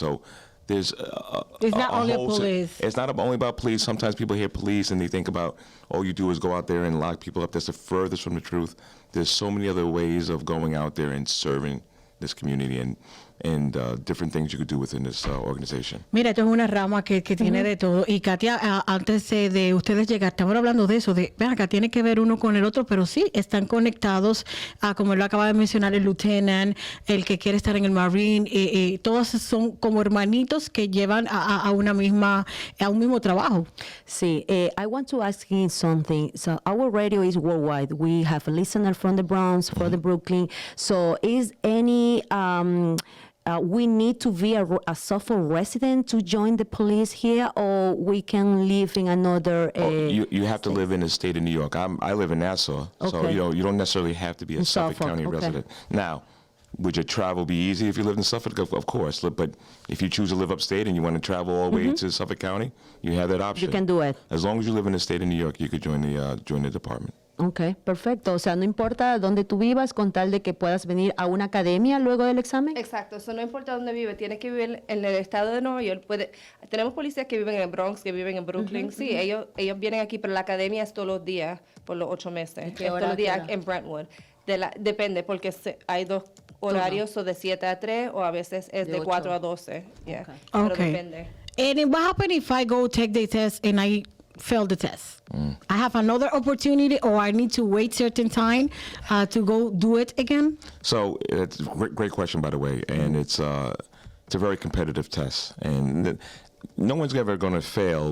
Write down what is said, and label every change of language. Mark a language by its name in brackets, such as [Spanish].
[English] So there's It's not only whole police. It's not only about police. Sometimes people hear police and they think about all you do is go out there and lock people up. That's the furthest from the truth. There's so many other ways of going out there and serving this community and different things you could do within this organization. [Spanish] Mira, esto es una rama que tiene de todo. Y Katia, antes de ustedes llegar, estamos hablando de eso, de, ven acá, tiene que ver uno con el otro, pero sí, están conectados, como lo acaba de mencionar el lieutenant, el que quiere estar en el Marine, todos son como hermanitos que llevan a un mismo trabajo. [English] Sí, I want to ask you something. So our radio is worldwide. We have a listener from the Bronx, from the Brooklyn. So is any we need to be a Suffolk resident to join the police here, or we can live in another. You have to live in the state of New York. I live in Nassau, so Okay. you don't necessarily have to be a In Suffolk Suffolk, County okay. resident. Now, would your travel be easy if you lived in Suffolk? Of course, but if you choose to live upstate and you want to travel all the way to Suffolk County, you have that option. You can do it. As long as you live in the state of New York, you could join the department. [Spanish] Ok, perfecto. O sea, no importa dónde tú vivas, con tal de que puedas venir a una academia luego del examen. Exacto, eso no importa dónde vive, tiene que vivir en el estado de Nueva York. Tenemos policías que viven en el Bronx, que viven en Brooklyn. Sí, ellos vienen aquí, pero la academia es todos los días por los 8 meses. qué Es hora todos los a qué días hora? en Brentwood. Depende, porque hay dos horarios, o de 7 a 3, o a veces es de 4 a 12. [English] Yeah. Okay. [Spanish] Pero [English] Okay. [Spanish] depende. [English] And what happens if I go take the test and I fail the test? I have another opportunity, or I need to wait certain time to go do it again? So it's a great question, by the way, and it's a very competitive test, and no one's ever going to fail.